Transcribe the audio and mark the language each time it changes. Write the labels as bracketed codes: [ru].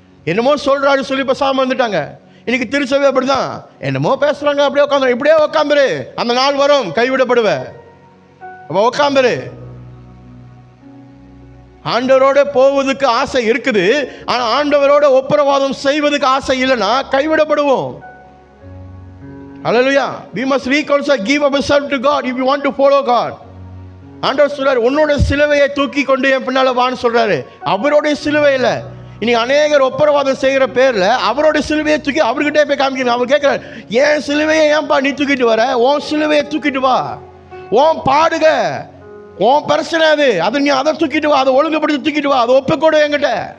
[ta] என்னமோ சொல்றாரு சொல்லி பேசாம வந்துட்டாங்க. இன்னைக்கு திருச்சபை அப்படிதான், என்னமோ பேசுறாங்க, அப்படியே உட்காந்து, இப்படியே உட்காந்துரு, அந்த நாள் வரும் கைவிடப்படுவ, அப்ப உட்காந்துரு. ஆண்டவரோட போவதுக்கு ஆசை இருக்குது, ஆனா ஆண்டவரோட ஒப்புரவாதம் செய்வதுக்கு ஆசை இல்லைன்னா கைவிடப்படுவோம். [en] Hallelujah. We must reconcile, give ourselves to God if you want to follow God. [ta] ஆண்டவர் சொல்றாரு, உன்னோட சிலுவையை தூக்கி கொண்டு என் பின்னால வான்னு சொல்றாரு. அவருடைய சிலுவை இல்லை. இன்னைக்கு அநேகர் ஒப்புரவாதம் செய்கிற பேர்ல அவருடைய சிலுவையை தூக்கி அவர்கிட்டே போய் காமிக்கணும். அவர் கேட்கிறார், ஏன் சிலுவையை ஏன்பா நீ தூக்கிட்டு வர, உன் சிலுவையை தூக்கிட்டு வா, உன் பாடுக, உன் பிரச்சனை அது நீ அதை தூக்கிட்டு வா, அதை ஒழுங்குபடுத்தி தூக்கிட்டு வா, அதை ஒப்புக்கொடு என்கிட்ட.